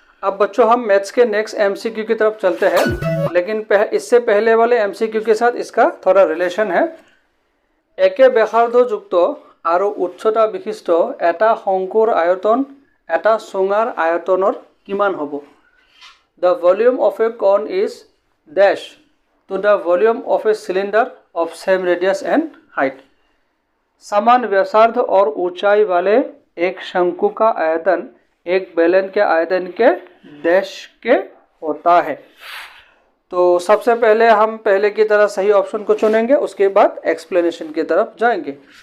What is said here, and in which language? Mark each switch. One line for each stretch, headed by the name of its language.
Hindi: अब बच्चों हम मैथ्स के नेक्स्ट एमसीक्यू की तरफ चलते हैं, लेकिन इससे पहले वाले एमसीक्यू के साथ इसका थोड़ा रिलेशन है।
Assamese: एके ব্যাসার্ধ যুক্ত আৰু উচ্চতা বিশিষ্ট এটা শংকুৰ আয়তন এটা চুঙাৰ আয়তনৰ কিমান হ'ব?
English: The volume of a cone is dash to the volume of a cylinder of same radius and height.
Hindi: समान व्यासार्ध और ऊंचाई वाले एक शंकु का आयतन एक बेलन के आयतन के डैश के होता है। तो सबसे पहले हम पहले की तरह सही ऑप्शन को चुनेंगे, उसके बाद एक्सप्लेनेशन की तरफ जाएंगे।